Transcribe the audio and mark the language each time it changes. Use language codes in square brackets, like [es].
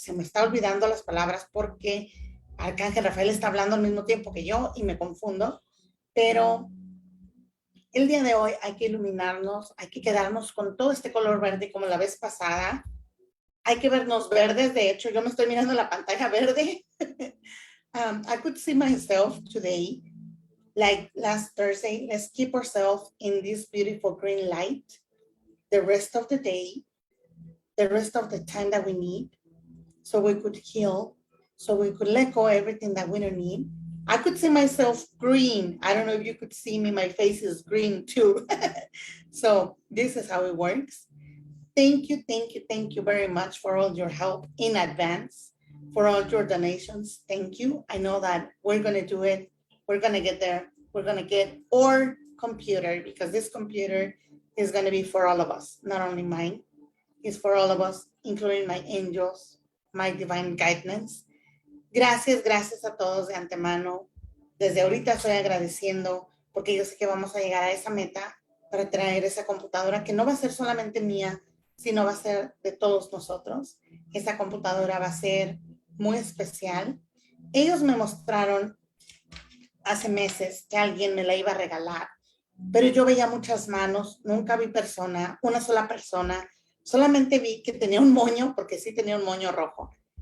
[es] Se me está olvidando las palabras porque Arcángel Rafael está hablando al mismo tiempo que yo y me confundo, pero el día de hoy hay que iluminarnos, hay que quedarnos con todo este color verde como la vez pasada. Hay que vernos verdes. De hecho, yo me estoy mirando la pantalla verde. [en] I could see myself today, like last Thursday. Let's keep ourselves in this beautiful green light the rest of the day, the rest of the time that we need, so we could heal so we could let go everything that we don't need. I could see myself green. I don't know if you could see me, my face is green too. So this is how it works. Thank you very much for all your help in advance, for all your donations. Thank you. I know that we're gonna do it. We're gonna get there. We're gonna get our computer, because this computer is gonna be for all of us, not only mine. It's for all of us, including my angels, my divine guidance. [es] Gracias a todos de antemano. Desde ahorita estoy agradeciendo porque yo sé que vamos a llegar a esa meta para traer esa computadora que no va a ser solamente mía, sino va a ser de todos nosotros. Esa computadora va a ser muy especial. Ellos me mostraron hace meses que alguien me la iba a regalar, pero yo veía muchas manos, nunca vi una sola persona, solamente vi que tenía un moño, porque sí tenía un moño rojo.